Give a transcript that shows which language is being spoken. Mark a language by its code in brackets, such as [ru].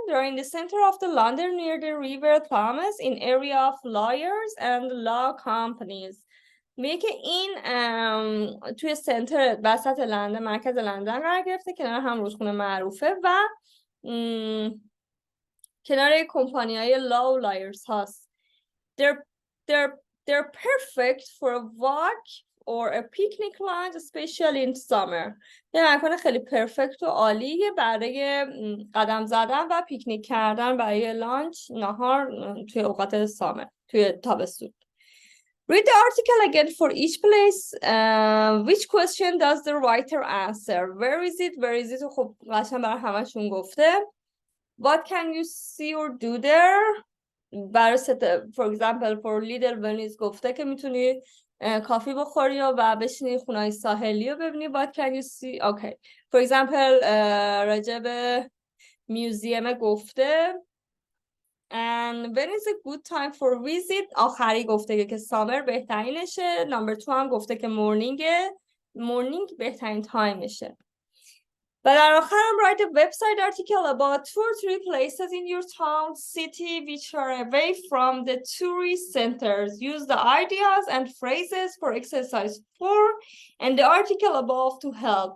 [en] They're in the center of the London near the river Thames in area of lawyers and law companies. [fa] میگه که این توی سنتر وسط لندن، مرکز لندن قرار گرفته، کنار هم رودخونه معروفه و کنار کمپانی‌های law و lawyers هست. [en] They're perfect for a walk or a picnic lunch, especially in summer. [fa] یه مکان خیلی پرفکت و عالیه برای قدم زدن و پیکنیک کردن، برای لانچ، نهار توی اوقات سامر، توی تابستون. [en] Read the article again for each place. Which question does the writer answer? Where is it? [fa] خب قشنگ برای همشون گفته. [en] What can you see or do there? [fa] برای [en] for example [fa] for Little Venice گفته که میتونی کافی بخوری و بشینی خونه‌های ساحلی رو ببینی. [en] What can you see? Okay. For example [fa] راجع به میوزیم گفته [en] and when is a good time for visit. [fa] آخری گفته که سامر بهترینشه. نمبر 2 هم گفته که مورنینگ بهترین تایمشه. و در آخر هم [en] write a website article about 2 or 3 places in your town, city which are away from the tourist centers. Use the ideas and phrases for exercise 4 and the article above to help.